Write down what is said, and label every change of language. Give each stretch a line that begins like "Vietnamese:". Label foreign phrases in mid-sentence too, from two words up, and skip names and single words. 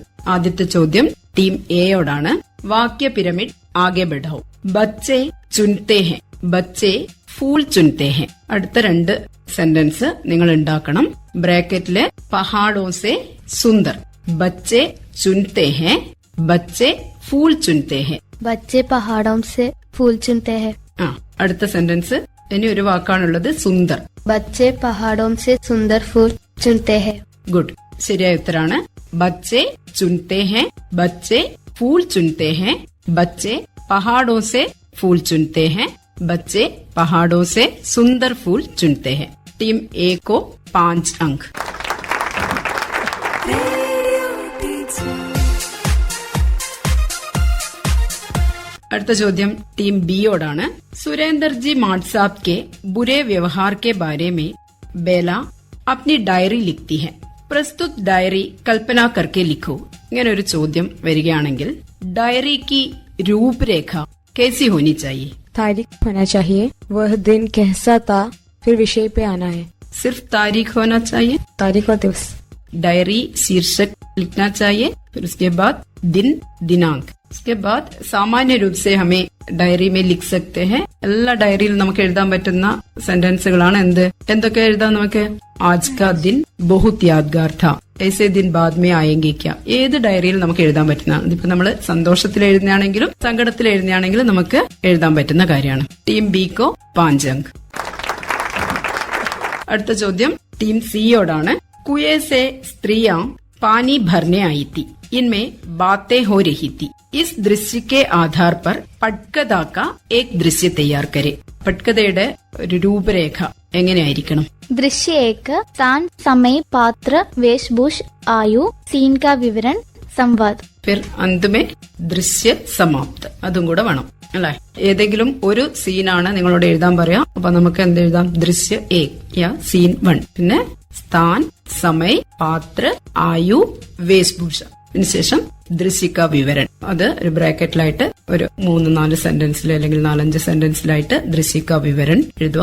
Malayalam: ആദ്യത്തെ ചോദ്യം ടീം എയോടാണ്.
Hindi: वाक्य पिरामिड आगे बढ़ाओ. बच्चे चुनते हैं, बच्चे फूल चुनते हैं.
Malayalam: അടുത്ത 2 സെന്റൻസ് നിങ്ങൾ ഉണ്ടാക്കണം. ബ്രാക്കറ്റിലെ
Hindi: पहाड़ों से सुंदर. बच्चे चुनते हैं, बच्चे फूल चुनते हैं. बच्चे पहाड़ों से फूल चुनते हैं.
Malayalam: അടുത്ത സെന്റൻസ് ഇനി ഒരു വാക്കാണുള്ളത്, സുന്ദർ.
Hindi: बच्चे पहाड़ों से सुंदर फूल चुनते हैं.
Malayalam: ഗുഡ്, ശരിയായ ഉത്തരാണ്.
Hindi: बच्चे चुनते हैं, बच्चे फूल चुनते हैं, बच्चे पहाड़ों से फूल चुनते हैं, बच्चे पहाड़ों से सुंदर फूल चुनते हैं. टीम ए को 5 अंक.
Malayalam: അടുത്ത ചോദ്യം ടീം ബിയോടാണ്.
Hindi: सुरेंद्र जी माट साहब के बुरे व्यवहार के बारे में बेला अपनी डायरी लिखती है. प्रस्तुत डायरी कल्पना करके लिखो.
Malayalam: ഇങ്ങനെ ഒരു ചോദ്യം വരികയാണെങ്കിൽ ഡയറി
Hindi: की रूपरेख कैसी होनी चाहिए? तारीख होना चाहिए, वह दिन कैसा था, फिर विषय पे आना है. सिर्फ तारीख होना चाहिए, तारीख और दिवस. डायरी शीर्षक लिखना चाहिए, फिर उसके बाद दिन दिनांक. उसके बाद सामान्य रूप से हमें डायरी में लिख सकते हैं.
Malayalam: എല്ലാ ഡയറിയിൽ നമുക്ക് എഴുതാൻ പറ്റുന്ന സെന്റൻസുകളാണ് എന്തൊക്കെ എഴുതാം നമുക്ക്?
Hindi: आज का दिन बहुत यादगार था, ऐसे दिन बाद में आएंगे क्या.
Malayalam: ഏത് ഡയറിയിൽ നമുക്ക് എഴുതാൻ പറ്റുന്ന, ഇതിപ്പോ നമ്മള് സന്തോഷത്തിൽ എഴുതുകയാണെങ്കിലും സങ്കടത്തിൽ എഴുതുകയാണെങ്കിലും നമുക്ക് എഴുതാൻ പറ്റുന്ന കാര്യമാണ്.
Hindi: टीम बी को 5 अंक.
Malayalam: അടുത്ത ചോദ്യം ടീം സിയോടാണ്.
Hindi: कुएं से स्त्रियां पानी भरने आई थी, इनमें बातें हो रही थी. इस दृश्य के आधार पर पटकथा का एक दृश्य तैयार करे.
Malayalam: पटकथയുടെ ഒരു രൂപരേഖ എങ്ങനെയായിരിക്കണം?
Hindi: दृश्य 1 स्थान, समय, पात्र, वेशभूष, आयु, सीन का विवरण, संवाद. फिर अंत में दृश्य समाप्त.
Malayalam: അതും കൂടെ വേണം അല്ലെ? ഏതെങ്കിലും ഒരു സീനാണ് നിങ്ങളോട് എഴുതാൻ പറയാം. അപ്പൊ നമുക്ക് എന്ത് എഴുതാം?
Hindi: दृश्य 1 या सीन 1,
Malayalam: പിന്നെ
Hindi: स्थान, समय, पात्र, आयु, वेशभूषा,
Malayalam: അതിനുശേഷം
Hindi: दृश्य का विवरण.
Malayalam: അത് ഒരു ബ്രാക്കറ്റിലായിട്ട് ഒരു 3-4 സെന്റൻസിൽ അല്ലെങ്കിൽ 4-5 സെന്റൻസിലായിട്ട്
Hindi: दृश्य का विवरण
Malayalam: എഴുതുക.